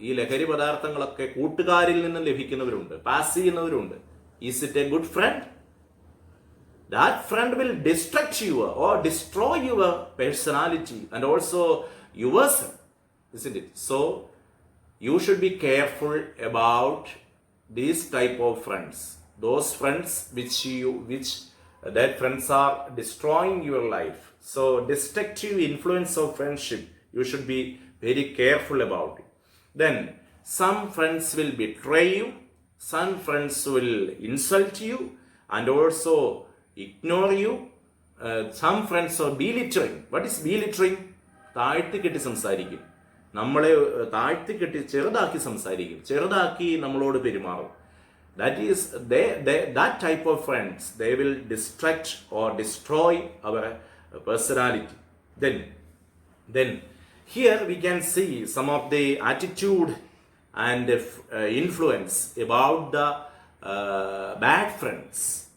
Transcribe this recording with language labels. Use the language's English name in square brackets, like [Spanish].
[Malayalam] ഈ ലഹരി പദാർത്ഥങ്ങളൊക്കെ കൂട്ടുകാരിൽ നിന്ന് ലഭിക്കുന്നവരുണ്ട്, പാസ് ചെയ്യുന്നവരുണ്ട്. [English] Is it a good friend? That friend will destruct you or destroy your personality and also yourself, isn't it? So you should be careful about these type of friends. Those friends which that friends are destroying your life. So destructive influence of friendship, you should be very careful about it. Then some friends will betray you, some friends will insult you and also ignore you. Some friends are belittling. What is belittling? [Malayalam] താഴ്ത്തിക്കെട്ടി സംസാരിക്കും, നമ്മളെ താഴ്ത്തിക്കെട്ടി ചെറുതാക്കി സംസാരിക്കും, ചെറുതാക്കി നമ്മളോട് പെരുമാറും. [English] That is that type of friends, they will distract or destroy our personality. Then here we can see some of the attitude and influence about the bad friends.